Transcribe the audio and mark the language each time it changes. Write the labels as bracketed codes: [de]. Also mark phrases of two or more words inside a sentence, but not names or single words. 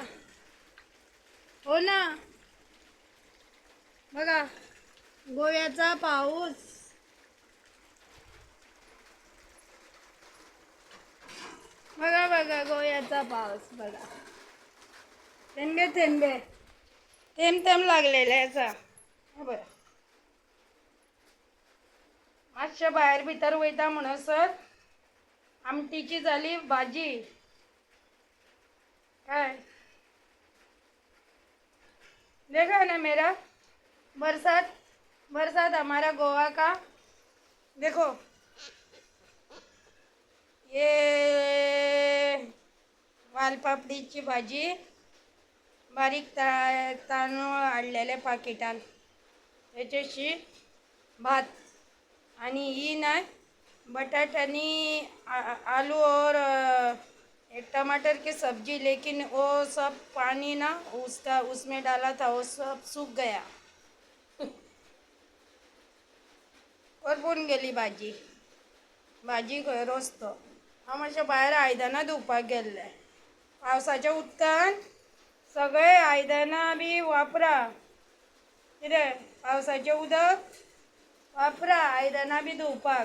[mr] हो ना. बघा गोव्याचा पाऊस. बघा बघा गोव्याचा पाऊस बघा. थेंबे थेंबे थेंब थेंब लागलेले याचा. बरं, [kok] मातशे भायर भितर वयता म्हणसर [mr] आमटीची झाली भाजी. [hi] काय देखा ना मेरा बरसात, बरसात हमारा गोवा का. देखो ये [mr] वालपापडीची भाजी, बारीक तांदूळ आणलेले पाकिटान, त्याच्याशी भात. आणि ही नाही बटाट्यानी [hi] आलू और एक टमाटर की सब्जी, लेकिन वो सब पानी ना उसका उसमें डाला था, वो सब सूख गया. [mr] करपून गेली भाजी. [kok] भाजी खंय रोस्तो. हांव मातशें भायर आयदनां धुवपाक गेल्लें. पावसाच्या उदकान सगळे आयदनां बी वापरा. कितें पावसाचें उदक वापरा आयदनां बी धुवपाक.